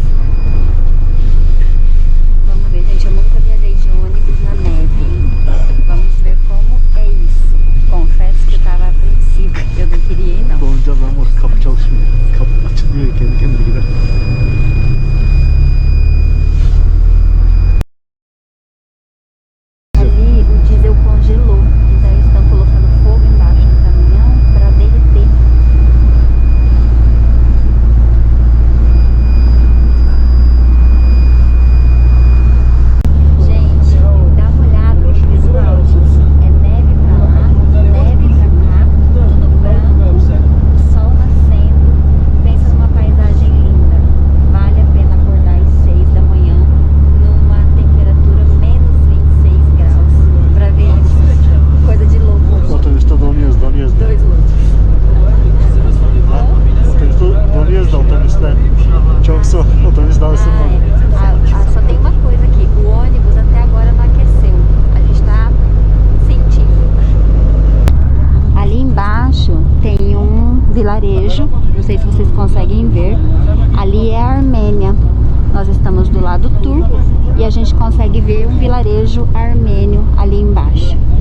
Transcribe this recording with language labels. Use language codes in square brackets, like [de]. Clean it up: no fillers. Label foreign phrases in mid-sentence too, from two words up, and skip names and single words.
[pt] Vamos ver, gente, eu nunca viajei de ônibus na neve. Vamos ver como é isso. Confesso que eu tava apreensiva. Eu não queria ir, não. [tr] Dolunca ben o kapı çalışmıyor. Kapı açılmıyor, kendi kendine gider. [pt] Ali o diesel congelou, então eles estão colocando fogo embaixo do caminhão para derreter. Gente, dá uma olhada no visual, gente. É neve pra lá, neve pra cá, tudo branco, o sol nascendo. Pensa numa paisagem linda. Vale a pena acordar às 6 da manhã numa temperatura menos 26 graus pra ver isso. Coisa de louco. [tr] Otobüste donuyoruz. [pt] 2 loucos. [tr] Otobüste donuyoruz da otobüste. Çok soğuk. Otobüs daha ısınmadı. [pt] Só tem uma coisa aqui. O ônibus até agora não aqueceu. A gente tá sentindo. Ali embaixo tem um vilarejo. Não sei se vocês conseguem ver. Ali é a Armênia. Nós estamos do lado turco e a gente consegue ver um vilarejo armênio ali embaixo.